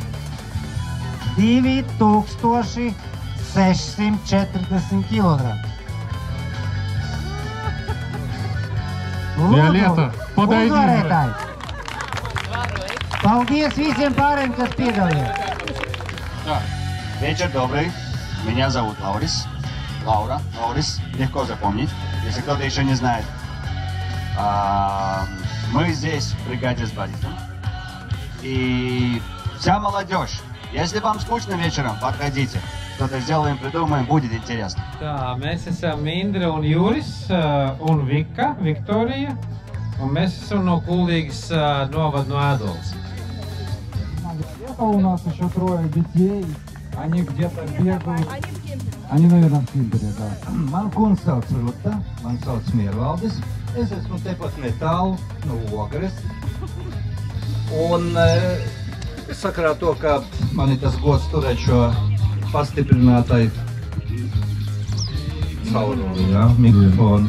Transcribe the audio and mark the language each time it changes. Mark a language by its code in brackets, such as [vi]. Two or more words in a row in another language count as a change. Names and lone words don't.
[lv] 2640 kg. [ru] Violeta, подойди. [lv] Uzvarētāji. Paldies visiem pārējiem, kas piedalījās. [ru] Вечер добрый. Меня зовут Лаурис. Лаурис. Легко запомнить, если кто-то еще не знает. Мы здесь в бригаде с Борисом. И вся молодежь. Если вам скучно вечером, подходите. Что-то сделаем, придумаем, будет интересно. [lv] Tā, mēs esam Indra un Juris un Vika, Viktorija. Un mēs esam no Kuldīgas novada no Ēdolas. [ru] У нас еще 3 детей. Они где-то бегают. Они, наверное, в Кемпере, да. [lv] Man kundze sauc Ruta, man sauc Miervaldis. Es esmu tepat netālu no Ogres. Un sakarā to, ka man ir tas gods turēt šo pastiprinātai caurumu, jā, mikrofonu.